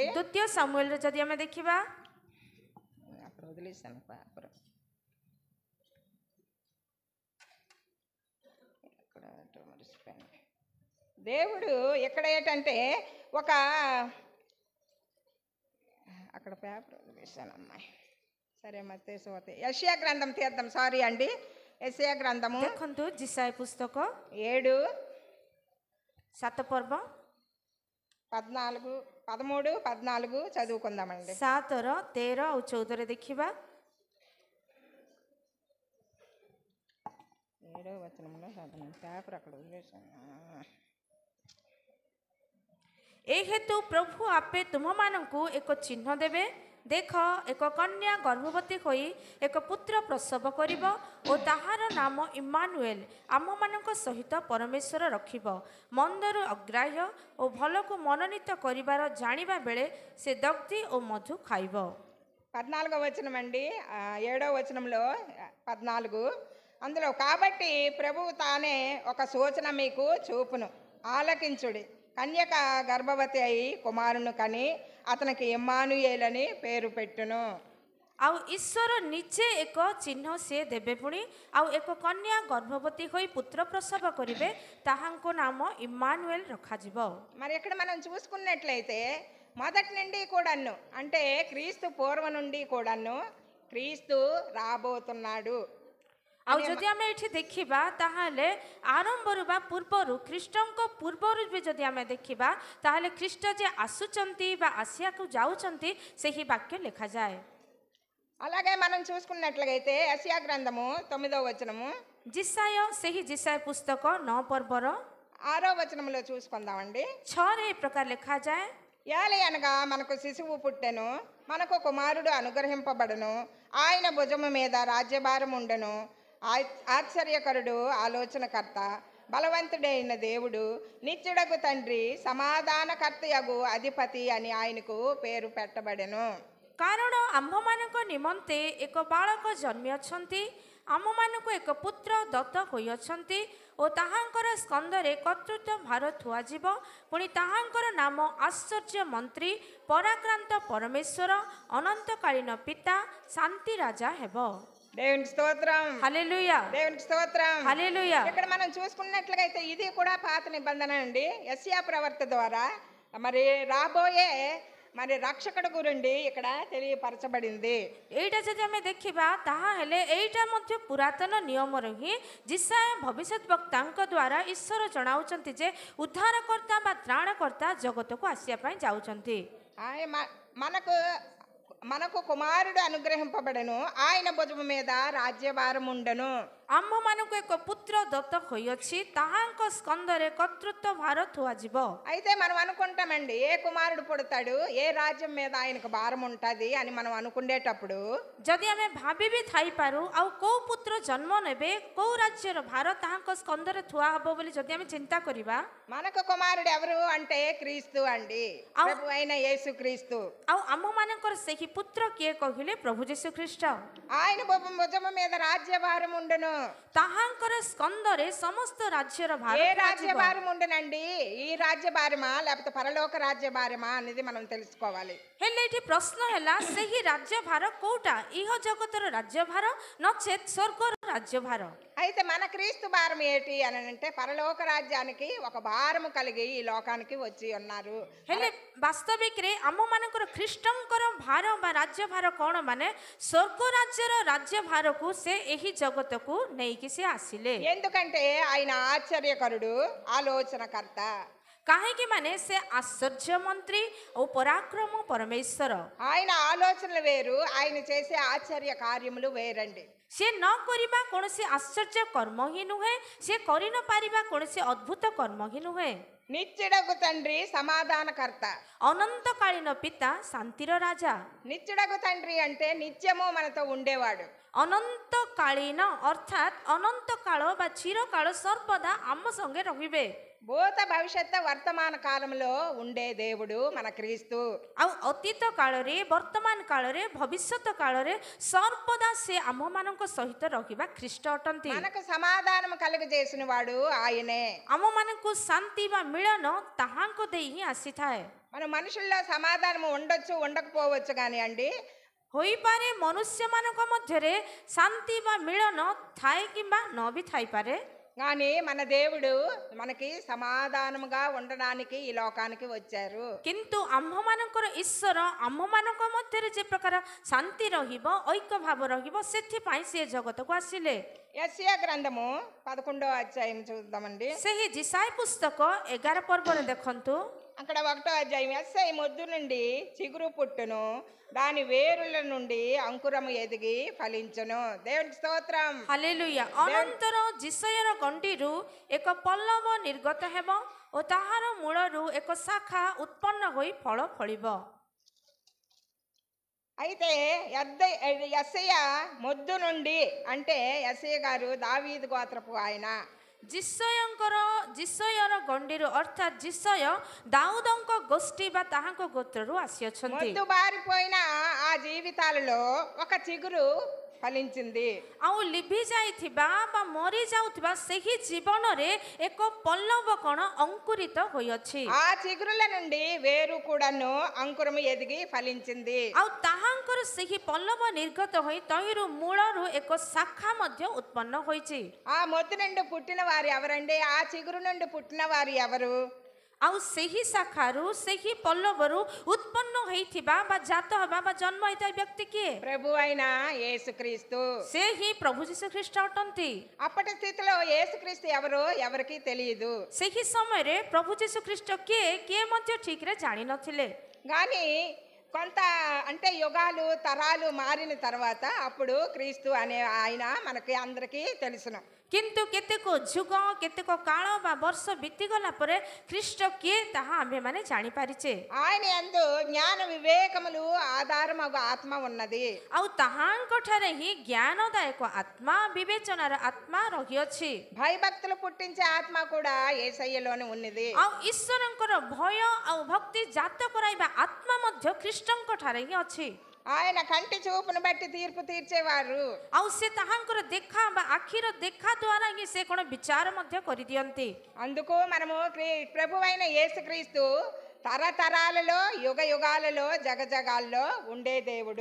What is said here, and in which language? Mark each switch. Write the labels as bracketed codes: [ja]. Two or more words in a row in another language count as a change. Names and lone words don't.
[or] ଦ୍ୱିତୀୟ ସାମୁଏଲରେ ଯଦି ଆମେ ଦେଖିବା, [te] అప్పుడు వదిలేసాను పేపర్, దేవుడు ఇక్కడ ఏంటంటే ఒక అక్కడ పేపర్ వదిలేసాను అమ్మాయి, సరే మత్తయి యెషయా గ్రంథం తీద్దాం, సారీ అండి, యెషయా గ్రంథము [or] ଦେଖନ୍ତୁ ଜିସାୟ ପୁସ୍ତକ 7 7 ପର୍ବ [te] 13 14 చదువుకుందామండి। [or] 7, 13 ଆଉ 14 ଦେଖିବା। [te] 7వ వచనంలో చదవండి, పేపర్ అక్కడ వదిలేసాను। [or] ଏ ହେତୁ ପ୍ରଭୁ ଆପେ ତୁମମାନଙ୍କୁ ଏକ ଚିହ୍ନ ଦେବେ। ଦେଖ, ଏକ କନ୍ୟା ଗର୍ଭବତୀ ହୋଇ ଏକ ପୁତ୍ର ପ୍ରସବ କରିବ ଓ ତାହାର ନାମ ଇମ୍ମାନୁଏଲ, ଆମମାନଙ୍କ ସହିତ ପରମେଶ୍ୱର ରଖିବ। ମନ୍ଦରୁ ଅଗ୍ରାହ୍ୟ ଓ ଭଲକୁ ମନୋନୀତ କରିବାର ଜାଣିବା ବେଳେ ସେ ଦଗ୍ଧି ଓ ମଧୁ ଖାଇବ। [te] 14వ వచనం అండి, 7వ వచనంలో 14 అందులో కాబట్టి ప్రభువు తానే ఒక సూచన మీకు చూపును, ఆలకించుడి, కన్యక గర్భవతి అయి కుమారుని కని అతనికి ఇమ్మానుయేల్ అని పేరు పెట్టును। [or] ଆଉ ଈଶ୍ୱର ନିଜେ ଏକ ଚିହ୍ନ ସିଏ ଦେବେ। ପୁଣି ଆଉ ଏକ କନ୍ୟା ଗର୍ଭବତୀ ହୋଇ ପୁତ୍ର ପ୍ରସବ କରିବେ, ତାହାଙ୍କ ନାମ ଇମ୍ମାନୁଏଲ ରଖାଯିବ। [te] మరి ఇక్కడ మనం చూసుకున్నట్లయితే మొదటి నుండి కూడాను అంటే క్రీస్తు పూర్వం నుండి కూడాను క్రీస్తు రాబోతున్నాడు। [or] ଆଉ ଯଦି ଆମେ ଏଠି ଦେଖିବା, ତାହେଲେ ଆରମ୍ଭରୁ ବା ପୂର୍ବରୁ ଖ୍ରୀଷ୍ଟଙ୍କ ପୂର୍ବରୁ ବି ଯଦି ଆମେ ଦେଖିବା, ତାହେଲେ ଖ୍ରୀଷ୍ଟ ଯେ ଆସୁଛନ୍ତି ବା ଆସିବାକୁ ଯାଉଛନ୍ତି ସେହି ବାକ୍ୟ ଲେଖାଯାଏ। [te] అలాగే మనం చూసుకున్నట్లయితే యెషయా గ్రంథము 9వ వచనము [or] ଜିସାୟ, ସେହି ଜିସାୟ ପୁସ୍ତକ 9 ପର୍ବର [te] 6వ వచనంలో చూసుకుందామండి। [or] 6ରେ ଏ ପ୍ରକାର ଲେଖାଯାଏ, [te] ఏలి అనగా మనకు శిశువు పుట్టెను, మనకు కుమారుడు అనుగ్రహింపబడును, ఆయన భుజము మీద రాజ్యభారం ఉండెను, ఆశ్చర్యకరుడు, ఆలోచనకర్త, బలవంతుడైన దేవుడు, నిత్యుడగు తండ్రి, సమాధానకర్తయగు అధిపతి అని ఆయనకు పేరు పెట్టబడెను। [or] କାରଣ ଆମ୍ଭମାନଙ୍କ ନିମନ୍ତେ ଏକ ବାଳକ ଜନ୍ମିଅଛନ୍ତି, ଆମମାନଙ୍କୁ ଏକ ପୁତ୍ର ଦତ୍ତ ହୋଇଅଛନ୍ତି ଓ ତାହାଙ୍କର ସ୍କନ୍ଧରେ କର୍ତ୍ତୃତ୍ୱ ଭାର ଥୁଆଯିବ। ପୁଣି ତାହାଙ୍କର ନାମ ଆଶ୍ଚର୍ଯ୍ୟ ମନ୍ତ୍ରୀ, ପରାକ୍ରାନ୍ତ ପରମେଶ୍ୱର, ଅନନ୍ତକାଳୀନ ପିତା, ଶାନ୍ତି ରାଜା ହେବ। [te] దేవునికి స్తోత్రం, హల్లెలూయా, దేవునికి స్తోత్రం, హల్లెలూయా. ఇక్కడ మనం చూసుకున్నట్లయితే ఇది కూడా పాత నిబంధన అండి. యెషయా ప్రవక్త ద్వారా మరి రాబోయే మరి రక్షకుడు గురించి ఇక్కడ తెలియపరచబడింది. [or] ଏଇଟା ଯଦି ଆମେ ଦେଖିବା ତାହା ହେଲେ ଏଇଟା ମଧ୍ୟ ପୁରାତନ ନିୟମର ହିଁ ଯିଶାୟ ଭବିଷ୍ୟତ ବକ୍ତାଙ୍କ ଦ୍ୱାରା ଈଶ୍ୱର জଣାଉଛନ୍ତି ଯେ ଉଦ୍ଧାରକର୍ତ୍ତା ବା ତ୍ରାଣକର୍ତ୍ତା ଜଗତକୁ ଆସିବା ପାଇଁ ଯାଉଛନ୍ତି। [te] మనకు కుమారుడు అనుగ్రహింపబడను, ఆయన భుజము మీద రాజ్యభారం ఉండను। [or] ଆମ୍ଭମାନଙ୍କୁ ଏକ ପୁତ୍ର ଦତ୍ତ ହୋଇଅଛି, ତାହାଙ୍କ ସ୍କନ୍ଧରେ କର୍ତ୍ତୃତ୍ୱ ଭାର ଥୁଆଯିବ। [te] అయితే మనం అనుకుంటామండి ఏ కుమారుడు పుడతాడు, ఏ రాజ్యం మీద ఆయనకు భారం ఉంటుంది అని మనం అనుకునేటప్పుడు [or] ଯଦି ଆମେ ଭାବି ବି ଥାଇପାରୁ ଆଉ କୋଉ ପୁତ୍ର ଜନ୍ମ ନେବେ, କୋଉ ରାଜ୍ୟର ଭାର ତାହାଙ୍କ ସ୍କନ୍ଧରେ ଥୁଆ ହେବ ବୋଲି ଯଦି ଆମେ ଚିନ୍ତା କରିବା, [te] మనకు కుమారుడు ఎవరు అంటే క్రీస్తు అండి, ప్రభు అయిన యేసు క్రీస్తు। [or] ଆଉ ଆମମାନଙ୍କର ସେହି ପୁତ୍ର କିଏ କହିଲେ ପ୍ରଭୁ ଯୀଶୁ ଖ୍ରୀଷ୍ଟ। [te] ఆయన భుజము మీద రాజ్యభారం ఉండను। [or] ତାହାଙ୍କର ସ୍କନ୍ଧରେ ସମସ୍ତ ରାଜ୍ୟର ଭାର [te] ఏ రాజ్యభారం ఉండనండి, ఈ రాజ్యభారమా లేకపోతే పరలోక రాజ్యభారమా అనేది మనం తెలుసుకోవాలి। [or] ହେଲେ ଏଠି ପ୍ରଶ୍ନ ହେଲା ସେହି ରାଜ୍ୟଭାର କୋଉଟା, ଇହ ଜଗତର ରାଜ୍ୟଭାର ନଚେତ୍ ସ୍ୱର୍ଗର ରାଜ୍ୟଭାର। [te] అయితే మన క్రీస్తు భారం ఏంటి అని అంటే పరలోక రాజ్యానికి ఒక భారము కలిగి ఈ లోకానికి వచ్చి ఉన్నారు। [or] ହେଲେ ବାସ୍ତବିକରେ ଆମମାନଙ୍କର ଖ୍ରୀଷ୍ଟଙ୍କର ଭାର ବା ରାଜ୍ୟଭାର କ'ଣ ମାନେ ସ୍ୱର୍ଗ ରାଜ୍ୟର ରାଜ୍ୟଭାରକୁ ସେ ଏହି ଜଗତକୁ ନେଇକି ସେ ଆସିଲେ। [te] ఎందుకంటే ఆయన ఆశ్చర్యకరుడు, ఆలోచనకర్త। [or] କାହିଁକି ମାନେ ସେ ଆଶ୍ଚର୍ଯ୍ୟ ମନ୍ତ୍ରୀ ଓ ପରାକ୍ରମ ପରମେଶ୍ୱର। [te] ఆయన ఆలోచనలు వేరు, ఆయన చేసే ఆశ్చర్య కార్యములు వేరండి। [or] ସେ ନ କରିବା କୌଣସି ଆଶ୍ଚର୍ଯ୍ୟ କର୍ମ ହିଁ ନୁହେଁ, ସେ କରି ନ ପାରିବା କୌଣସି ଅଦ୍ଭୁତ କର୍ମ ହିଁ ନୁହେଁ। [te] నిత్యుడగు తండ్రి సమాధానకర్త, [or] ଅନନ୍ତକାଳୀନ ପିତା, ଶାନ୍ତିର ରାଜା। [te] నిత్యుడగు తండ్రి అంటే నిత్యము మనతో ఉండేవాడు। [or] ଅନନ୍ତକାଳୀନ ଅର୍ଥାତ୍ ଅନନ୍ତ କାଳ ବା ଚିରକାଳ ସର୍ବଦା ଆମ ସଙ୍ଗେ ରହିବେ। [te] భూత భవిష్యత్ వర్తమాన కాలంలో ఉండే దేవుడు మన క్రీస్తు। [or] ଆଉ ଅତୀତ କାଳରେ, ବର୍ତ୍ତମାନ କାଳରେ, ଭବିଷ୍ୟତ କାଳରେ ସର୍ବଦା ସେ ଆମମାନଙ୍କ ସହିତ ରହିବା ଖ୍ରୀଷ୍ଟ ଅଟନ୍ତି। [te] మనకు సమాధానం కలుగజేసిన వాడు ఆయనే। [or] ଆମମାନଙ୍କୁ ଶାନ୍ତି ବା ମିଳନ ତାହାଙ୍କ ଦେଇ ହିଁ ଆସିଥାଏ। [te] మన మనుషుల్లో సమాధానం ఉండొచ్చు, ఉండకపోవచ్చు, కానీ అండి [or] ହୋଇପାରେ ମନୁଷ୍ୟମାନଙ୍କ ମଧ୍ୟରେ ଶାନ୍ତି ବା ମିଳନ ଥାଏ କିମ୍ବା ନ ବି ଥାଇପାରେ, [te] కానీ మన దేవుడు మనకి సమాధానముగా ఉండడానికి ఈ లోకానికి వచ్చారు। [or] କିନ୍ତୁ ଆମ୍ଭମାନଙ୍କର ଈଶ୍ୱର ଆମମାନଙ୍କ ମଧ୍ୟରେ ଯେ ପ୍ରକାର ଶାନ୍ତି ରହିବ, ଐକ୍ୟ ଭାବ ରହିବ, ସେଥିପାଇଁ ସେ ଜଗତକୁ ଆସିଲେ। [te] యెషయా గ్రంథము 11వ అధ్యాయం చూద్దామండి। [or] ସେହି ଯିଶାୟ ପୁସ୍ତକ 11 ପର୍ବରେ ଦେଖନ୍ତୁ, [te] అక్కడ 1వ అధ్యాయం, యెషయా మొద్దు నుండి చిగురు పుట్టును, దాని వేరుల నుండి అంకురము ఎదిగి ఫలించును। దేవునికి స్తోత్రం, [or] ହାଲେଲୁୟା। ଅନନ୍ତର ଯିଶୟର ଗଣ୍ଡିରୁ ଏକ ପଲ୍ଲବ ନିର୍ଗତ ହେବ ଓ ତାହାର ମୂଳରୁ ଏକ ଶାଖା ଉତ୍ପନ୍ନ ହୋଇ ଫଳ ଫଳିବ। [te] అయితే యెషయా మొద్దు నుండి అంటే యెషయా గారు దావీదు గోత్రపు ఆయన। [or] ଯିଶୟର ଗଣ୍ଡିରୁ ଅର୍ଥାତ୍ ଯିଶୟ ଦାଉଦଙ୍କ ଗୋଷ୍ଠୀ ବା ତାହାଙ୍କ ଗୋତ୍ରରୁ ଆସିଅଛନ୍ତି। [te] మొద్దు బారిపోయిన ఆ జీవితాలలో ఒక చిగురు ఫలించింది। [or] ଆଉ ଲିଭି ଯାଇଥିବା ବା ମରି ଯାଉଥିବା ସେହି ଜୀବନରେ ଏକ ପଲ୍ଲବ କଣ ଅଙ୍କୁରିତ ହୋଇଅଛି। [te] ఆ చిగురుల నుండి వేరు కూడాను అంకురము ఎదిగి ఫలించింది। [or] ଆଉ ତାହାଙ୍କର ସେହି ପଲ୍ଲବ ନିର୍ଗତ ହୋଇ ତହିଁରୁ ମୂଳରୁ ଏକ ଶାଖା ମଧ୍ୟ ଉତ୍ପନ୍ନ ହୋଇଛି। [te] ఆ మొద్దు నుండి పుట్టిన వారు ఎవరండి? ఆ చిగురు నుండి పుట్టిన వారు ఎవరు? [or] ଆଉ ସେହି ଶାଖାରୁ, ସେହି ପଲ୍ଲବରୁ ଉତ୍ପନ୍ନ ହୋଇଥିବା ବା ଜାତ ହେବା ବା ଜନ୍ମ ହୋଇଥିବା ବ୍ୟକ୍ତି କିଏ? [te] ప్రభు అయిన యేసుక్రీస్తు। [or] ସେ ହିଁ ପ୍ରଭୁ ଯୀଶୁ ଖ୍ରୀଷ୍ଟ ଅଟନ୍ତି। [te] అప్పటి స్థితిలో యేసుక్రీస్తు ఎవరో ఎవరికి తెలియదు, [or] ସେହି ସମୟରେ ପ୍ରଭୁ ଯୀଶୁ ଖ୍ରୀଷ୍ଟ କିଏ ମଧ୍ୟ ଠିକରେ ଜାଣିନଥିଲେ। [te] కానీ కొంత అంటే యుగాలు తరాలు మారిన తర్వాత అప్పుడు క్రీస్తు అనే ఆయన మనకి అందరికీ తెలుసును। [or] କିନ୍ତୁ କେତେକ ଯୁଗ, କେତେକ କାଳ ବା ବର୍ଷ ବିତିଗଲା ପରେ ଖ୍ରୀଷ୍ଟ କିଏ ତାହା ଆମ୍ଭେମାନେ ଜାଣିପାରିଛେ। [te] ఆయన యందు జ్ఞాన వివేకములు ఆధారమగు ఆత్మ ఉన్నది। [or] ଆଉ ତାହାଙ୍କଠାରେ ହିଁ ଜ୍ଞାନଦାୟକ ଆତ୍ମା, ବିବେଚନାର ଆତ୍ମା ରହିଅଛି। [te] భయభక్తులు పుట్టించే ఆత్మ కూడా యేసయ్యలోనే ఉన్నది। [or] ଆଉ ଈଶ୍ୱରଙ୍କର ଭୟ ଆଉ ଭକ୍ତି ଜାତ କରାଇବା ଆତ୍ମା ମଧ୍ୟ ଖ୍ରୀଷ୍ଟଙ୍କ ଠାରେ ହିଁ ଅଛି। [te] ఆయన కంటి చూపును బట్టి తీర్పు తీర్చేవారు. [or] ଆଉ ସେ ତାହାଙ୍କର ଦେଖା ବା ଆଖିର ଦେଖା ଦ୍ୱାରା ହିଁ ସେ କ'ଣ ବିଚାର ମଧ୍ୟ କରିଦିଅନ୍ତି। [te] అందుకు మనము ప్రభువైన యేసుక్రీస్తు తరతరాలలో యుగ యుగాలలో జగజగాల్లో ఉండే దేవుడు।